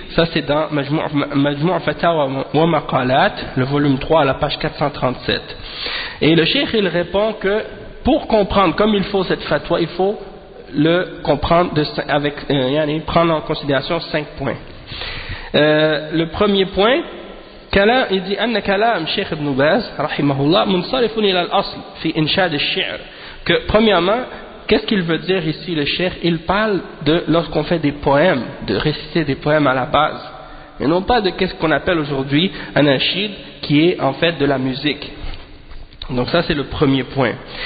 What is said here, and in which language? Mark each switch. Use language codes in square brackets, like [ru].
[fr] Ça c'est dans Majmu' Fatawa wa Maqalat, le volume 3 à la page 437. Et le cheikh il répond que pour comprendre comme il faut cette fatwa, il faut le comprendre prendre en considération 5 points. Le premier point, il dit [ar] أن كلام شيخ ابن باز رحمه الله منصرف إلى الأصل في إنشاد الشعر. [fr] Que premièrement, qu'est-ce qu'il veut dire ici le cheikh? Il parle de lorsqu'on fait des poèmes, de réciter des poèmes à la base, et non pas de qu'est-ce qu'on appelle aujourd'hui un anachid, qui est en fait de la musique. Donc ça c'est le premier point.